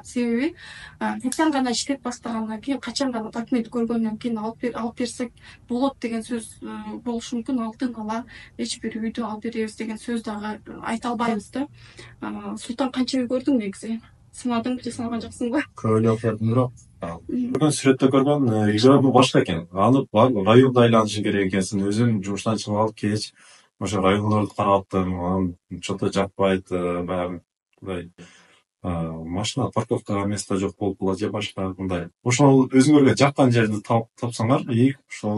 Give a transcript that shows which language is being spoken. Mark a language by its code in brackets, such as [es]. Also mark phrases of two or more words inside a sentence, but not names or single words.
[ky] Себеби качан гана иштеп баштагандан кийин, качан гана документ көргөндөн кийин алып берсек болот деген сөз болушу мүмкүн. Алдын ала эч бир үйдү алып беребиз деген сөз дагы айта албайбыз да. Султан канча үй көрдүң негизи? Сынадың же сынаган жоксуңбу? Көп эле көрдүм, бирок [kk] Бүгін сүретте [ky] көрген ижабы башка экен. Аны районда айланышы керек экенсин. Өзүм жумуштан чыгып алып кеч ошо райондорду караптым. Анан что-то жакпайт, баягы мындай машина парковкага место жок болуп калат же башка мындай. Ошол өзүңөргө жаккан жерди тапсаңар, ошол.